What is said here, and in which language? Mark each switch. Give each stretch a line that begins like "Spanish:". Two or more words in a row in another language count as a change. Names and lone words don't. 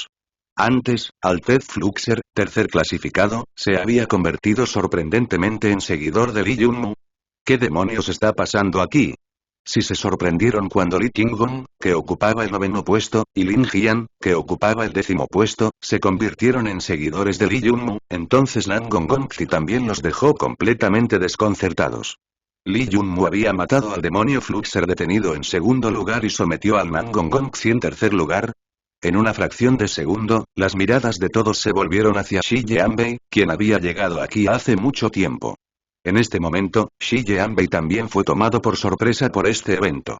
Spanish: Antes, Altez Fluxer, tercer clasificado, se había convertido sorprendentemente en seguidor de Li Yunmu. ¿Qué demonios está pasando aquí? Si se sorprendieron cuando Li Qinggong, que ocupaba el 9º puesto, y Lin Jian, que ocupaba el 10º puesto, se convirtieron en seguidores de Li Yunmu, entonces Nan Gongongzi también los dejó completamente desconcertados. Li Yunmu había matado al demonio Fluxer detenido en segundo lugar y sometió al Nan Gongongzi en tercer lugar. En una fracción de segundo, las miradas de todos se volvieron hacia Shi Jianbei, quien había llegado aquí hace mucho tiempo. En este momento, Shi Jianbei también fue tomado por sorpresa por este evento.